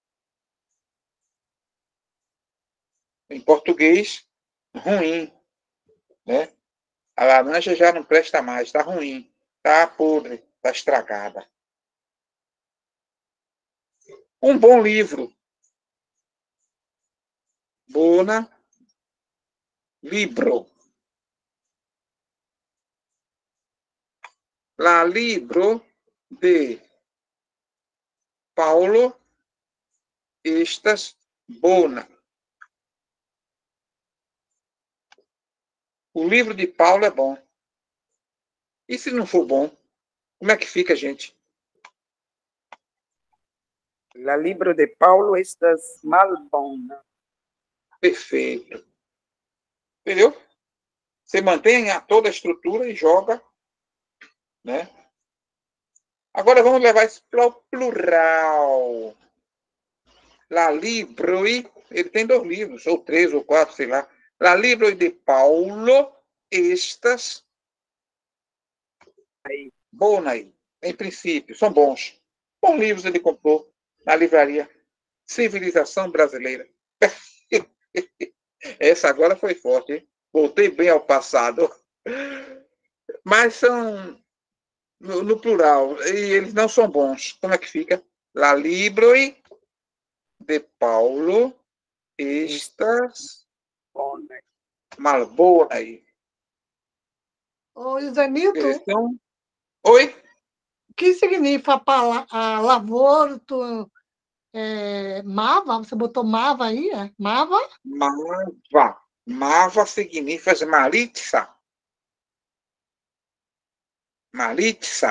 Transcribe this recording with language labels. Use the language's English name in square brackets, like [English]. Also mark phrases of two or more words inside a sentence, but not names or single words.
[Portuguese] Em português, ruim, né? A laranja já não presta mais, está ruim, está podre, está estragada. Um bom livro. [Esperanto] Bona libro. La libro de Paulo estas bona. [Portuguese] O livro de Paulo é bom. E se não for bom, como é que fica, gente? [Esperanto] La libro de Paulo estas malbona. [Portuguese] Perfeito. Entendeu? Você mantém toda a estrutura e joga, né? Agora vamos levar isso para o plural. [Esperanto] La libroi, [Portuguese] ele tem 2 livros, ou 3 ou 4, sei lá. [Esperanto] La libroi de Paulo estas bonai. [Portuguese] Em princípio, são bons. Bons livros ele comprou na livraria Civilização Brasileira. Essa agora foi forte, hein? Voltei bem ao passado. Mas são no plural, e eles não são bons. Como é que fica? [Esperanto] La libroi de Paulo estas malbonai. [Portuguese] Ô, Isanito, Então, oi? o que significa a lavoura? Mava? Você botou Mava aí? É? Mava? Mava. Mava significa Maritza. Maritza.